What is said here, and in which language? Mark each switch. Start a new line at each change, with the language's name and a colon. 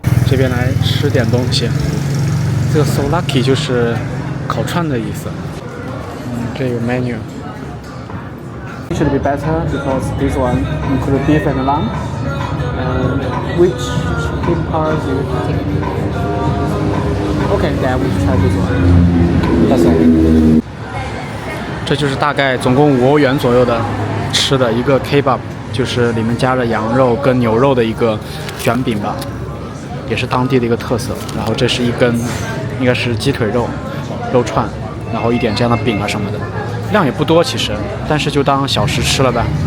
Chinese: 这边来吃点东西，这个 souvlaki 就是烤串的意思。这有 menu。
English: Should be better because this one include beef and lamb. And which chicken part do you think? Okay, then we try this one. That's all.
Chinese: 这就是大概总共5欧元左右的吃的一个 kebab， 就是里面加了羊肉跟牛肉的一个卷饼吧。也是当地的一个特色，然后这是一根应该是鸡腿肉串，然后一点这样的饼啊什么的，量也不多其实，但是就当小食吃了呗。